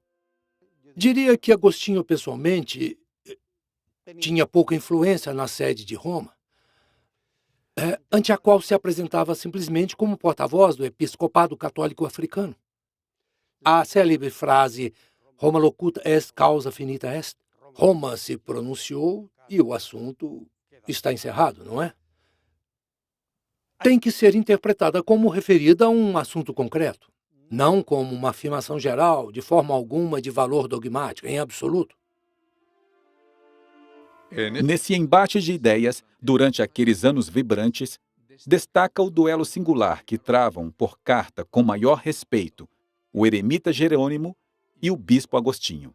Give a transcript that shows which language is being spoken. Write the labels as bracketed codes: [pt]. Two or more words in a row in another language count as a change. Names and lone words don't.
[pt] Diria que Agostinho, pessoalmente, tinha pouca influência na sede de Roma, ante a qual se apresentava simplesmente como porta-voz do episcopado católico africano. A célebre frase [la] Roma locuta est causa finita est. [pt] Roma se pronunciou e o assunto está encerrado, não é? Tem que ser interpretada como referida a um assunto concreto, não como uma afirmação geral, de forma alguma de valor dogmático, em absoluto. Nesse embate de ideias, durante aqueles anos vibrantes, destaca o duelo singular que travam por carta com maior respeito o eremita Jerônimo e o bispo Agostinho.